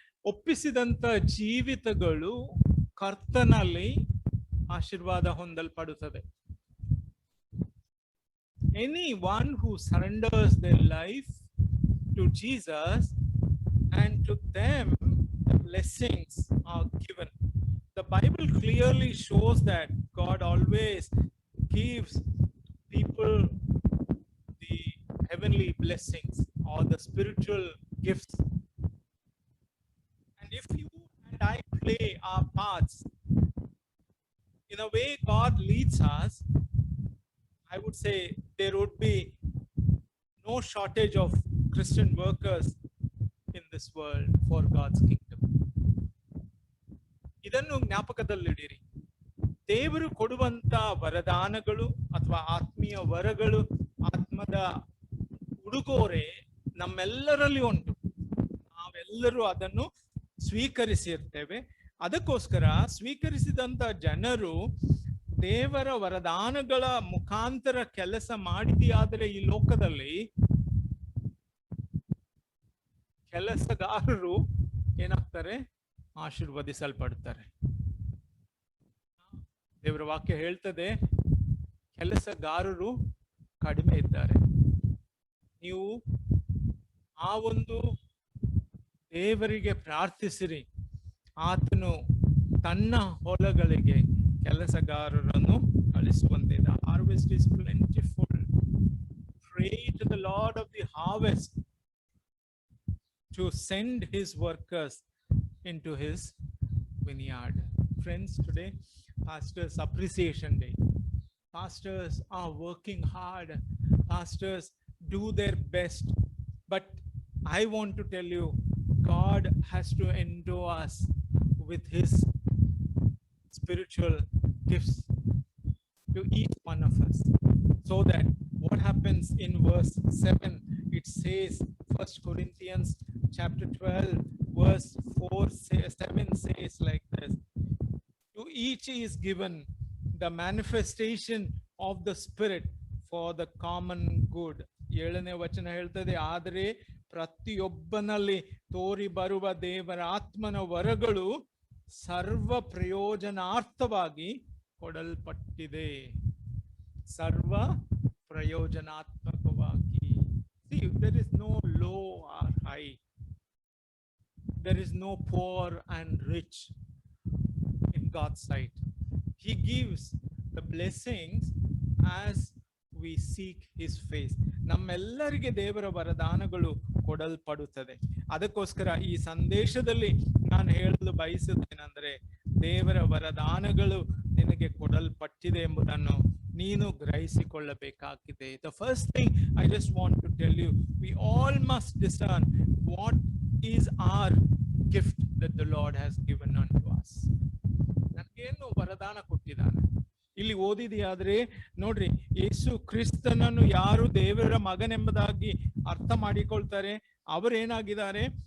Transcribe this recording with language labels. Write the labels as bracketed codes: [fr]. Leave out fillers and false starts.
[kn] ಒಪ್ಪಿಸಿದಂತ ಜೀವಿತಗಳು ಕರ್ತನಲ್ಲಿ ಆಶೀರ್ವಾದ ಹೊಂದಲ್ಪಡುತ್ತದೆ. [en] Anyone who surrenders their life to Jesus, and to them the blessings are given. The Bible clearly shows that God always gives people the heavenly blessings or the spiritual gifts. And if you and I play our parts in a way God leads us, I would say there would be no shortage of Christian workers in this world for God's kingdom. [kn] ಇದನ್ನು ಜ್ಞಾಪಕದಲ್ಲಿಡಿರಿ. ದೇವರು ಕೊಡುವಂತ ವರದಾನಗಳು ಅಥವಾ ಆತ್ಮೀಯ ವರಗಳು, ಆತ್ಮದ ಉಡುಗೊರೆ ನಮ್ಮೆಲ್ಲರಲ್ಲಿ ಉಂಟು. ನಾವೆಲ್ಲರೂ ಅದನ್ನು ಸ್ವೀಕರಿಸಿರ್ತೇವೆ. ಅದಕ್ಕೋಸ್ಕರ ಸ್ವೀಕರಿಸಿದಂತ ಜನರು ದೇವರ ವರದಾನಗಳ ಮುಖಾಂತರ ಕೆಲಸ ಮಾಡಿದೆಯಾದರೆ ಈ ಲೋಕದಲ್ಲಿ ಕೆಲಸಗಾರರು ಏನಾಗ್ತಾರೆ? ಆಶೀರ್ವದಿಸಲ್ಪಡ್ತಾರೆ. ದೇವರ ವಾಕ್ಯ ಹೇಳ್ತದೆ, ಕೆಲಸಗಾರರು ಕಡಿಮೆ ಇದ್ದಾರೆ. ನೀವು ಆ ಒಂದು ದೇವರಿಗೆ ಪ್ರಾರ್ಥಿಸಿರಿ, ಆತನು ತನ್ನ ಹೊಲಗಳಿಗೆ ಕೆಲಸಗಾರರನ್ನು ಕಳಿಸುವಂತೆ. [en] The harvest is plentiful. Pray to the Lord of the harvest to send his workers into his vineyard. Friends, today Pastors Appreciation Day. Pastors are working hard. Pastors do their best. But I want to tell you, God has to endow us with his spiritual gifts to each one of us. So that what happens in verse 7, it says, 1 Corinthians chapter 12, verse 7 says like this: to each is given the manifestation of the Spirit for the common good. [kn] 7ನೇ ವಚನ ಹೇಳ್ತದೆ, ಆದರೆ ಪ್ರತಿಯೊಬ್ಬನಲ್ಲಿ ತೋರಿ ಬರುವ ದೇವರ ಆತ್ಮನ ವರಗಳು ಸರ್ವ ಪ್ರಯೋಜನಾರ್ಥವಾಗಿ ಕೊಡಲ್ಪಟ್ಟಿದೆ. ಸರ್ವ ಪ್ರಯೋಜನಾತ್ಮಕವಾಗಿ. [en] See, there is no low or high. There is no poor and rich in God's sight. He gives the blessings as we seek his face. [kn] ನಮ್ಮೆಲ್ಲರಿಗೆ ದೇವರ ವರದಾನಗಳು ಕೊಡಲ್ಪಡುತ್ತದೆ. ಅದಕ್ಕೋಸ್ಕರ ಈ ಸಂದೇಶದಲ್ಲಿ ನಾನು ಹೇಳಲು ಬಯಸುತ್ತೇನೆಂದರೆ, ದೇವರ ವರದಾನಗಳು ನಿನಗೆ ಕೊಡಲ್ಪಟ್ಟಿದೆ ಎಂಬುದನ್ನು ನೀನು ಗ್ರಹಿಸಿಕೊಳ್ಳಬೇಕಾಗಿದೆ. [en] The first thing I just want to tell you, we all must discern what is our gift that the Lord has given unto us. [kn] ನನಗೇನು ವರದಾನ ಕೊಟ್ಟಿದ್ದಾನೆ? ಇಲ್ಲಿ ಓದಿದೆಯಾದ್ರೆ ನೋಡ್ರಿ, ಯೇಸು ಕ್ರಿಸ್ತನನ್ನು ಯಾರು ದೇವರ ಮಗನೆಂಬುದಾಗಿ ಅರ್ಥ ಮಾಡಿಕೊಳ್ತಾರೆ, ಅವರೇನಾಗಿದ್ದಾರೆ?